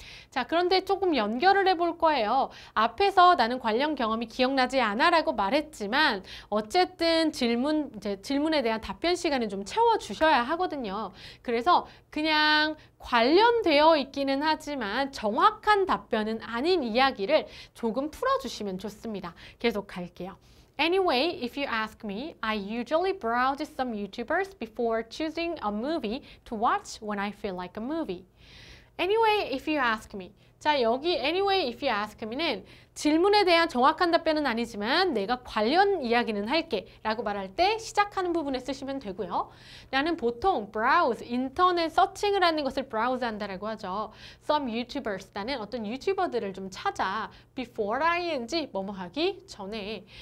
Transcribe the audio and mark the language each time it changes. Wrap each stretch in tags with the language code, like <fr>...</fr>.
<ko>자, 그런데 조금 연결을 해볼 거예요. 앞에서 나는 관련 경험이 기억나지 않아 라고 말했지만 어쨌든 질문에 대한 답변 시간을 좀 채워주셔야 하거든요. 그래서 그냥 관련되어 있기는 하지만 정확한 답변은 아닌 이야기를 조금 풀어주시면 좋습니다. 계속 갈게요.</ko> <en>Anyway, if you ask me, I usually browse some YouTubers before choosing a movie to watch when I feel like a movie. Anyway, if you ask me.</en> <ko>자, 여기</ko> <en>anyway, if you ask me</en> <ko>는 질문에 대한 정확한 답변은 아니지만 내가 관련 이야기는 할게 라고 말할 때 시작하는 부분에 쓰시면 되고요. 나는 보통 browse, 인터넷 서칭을 하는 것을 browse 한다라고 하죠.</ko> <en>Some YouTubers,</en> <ko>나는 어떤 유튜버들을 좀 찾아. Before ing, 뭐뭐 하기 전에.</ko>